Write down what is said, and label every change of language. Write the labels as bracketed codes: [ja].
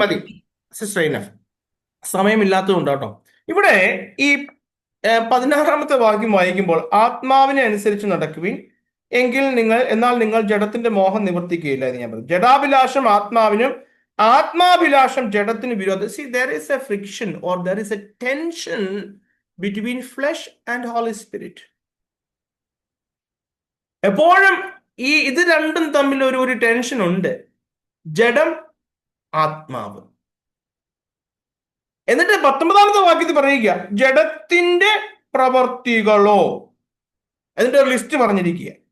[ml] മതി സിസ്റ്റർ, സമയമില്ലാത്തതുകൊണ്ട് കേട്ടോ. ഇവിടെ ഈ 16-ാമത്തെ വാക്യം വായിക്കുമ്പോൾ ആത്മാവിനെ അനുസരിച്ച് നടക്കുവിൻ എന്നാൽ നിങ്ങൾ ജഡത്തിന്റെ മോഹം നിവർത്തിക്കുകയില്ല എന്ന് ഞാൻ പറഞ്ഞു. ജഡാഭിലാഷം ആത്മാവിനും ആത്മാഭിലാഷം ജഡത്തിന് വിരോധം. [en] there is a friction or there is a tension between flesh and Holy Spirit. [ml] എപ്പോഴും ഇത് രണ്ടും തമ്മിൽ ഒരു ടെൻഷൻ ഉണ്ട്. ജഡം, ആത്മാവ്. എന്നിട്ട് 19-ാമത്തെ വാക്യത്തിൽ പറയുക ജഡത്തിന്റെ പ്രവർത്തികളോ, എന്നിട്ട് ഒരു ലിസ്റ്റ് പറഞ്ഞിരിക്കുക.